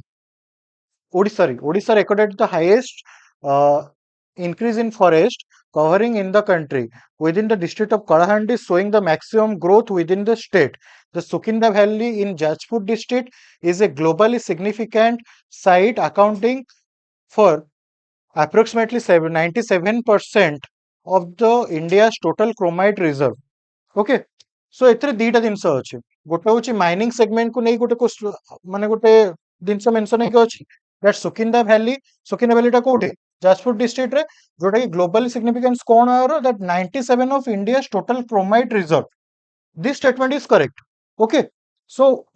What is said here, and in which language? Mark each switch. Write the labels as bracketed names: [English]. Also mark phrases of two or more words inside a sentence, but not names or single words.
[English] Odisha recorded the highest uh, increase in forest covering in the country within the district of Kalahandi, showing the maximum growth within the state. The Sukinda Valley in Jajpur district is a globally significant site accounting for approximately 97% of the India's total chromite reserve. Okay. So [Odia] ଏଥିରେ ଦିଟା ଜିନିଷ ଅଛି ଗୋଟେ ହଉଛି [English] mining segment [Odia] କୁ ନେଇ ମାନେ ଗୋଟେ ଜିନିଷ ମେନସନ ହେଇକି ଅଛି [English] that Sukinda valleyଟା [Odia] କୋଉଠି [English] Jajpur district [Odia] ରେ ଯୋଉଟା କି [English] globally significance [Odia] କଣ [English] are that 97 of India's total chromite reserve this statement is correct okay so [Odia] ମୁଁ